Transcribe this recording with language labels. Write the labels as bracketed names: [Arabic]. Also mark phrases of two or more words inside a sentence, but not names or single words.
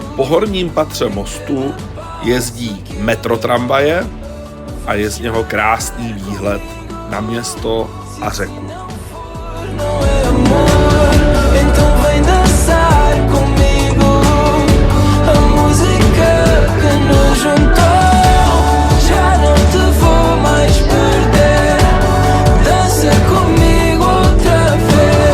[Czech] horním patře mostu jezdí metrotramvaje a je z něho krásný výhled na město a řeku. [Portuguese] Então vem dançar comigo. A música que nos juntou, já não te vou mais perder. Dança comigo outra vez.